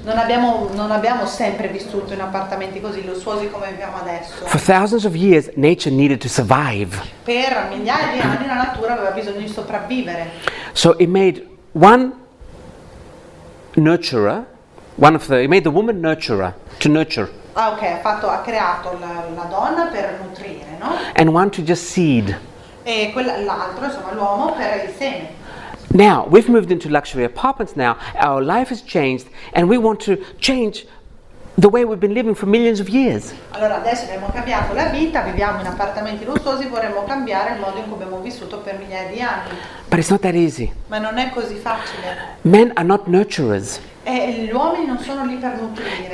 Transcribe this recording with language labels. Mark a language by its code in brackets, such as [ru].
[it] Non abbiamo sempre vissuto in appartamenti così lussuosi come viviamo adesso. [en] For thousands of years, nature needed to survive. [it] Per migliaia di anni la natura aveva bisogno di sopravvivere. [en] So it made one nurturer, it made the woman nurturer, to nurture, [it] Ah, ok, ha creato la donna per nutrire, no? [en] and one to just seed. [it] E l'altro, insomma, l'uomo per il seme. [en] Now, we've moved into luxury apartments now, our life has changed, and we want to change the way we've been living for millions of years. [it] Allora adesso abbiamo cambiato la vita, viviamo in appartamenti lussuosi, vorremmo cambiare il modo in cui abbiamo vissuto per migliaia di anni. [en] But it's not that easy. [it] Ma non è così facile. [en] Men are not nurturers. [it] E gli uomini non sono lì per nutrire.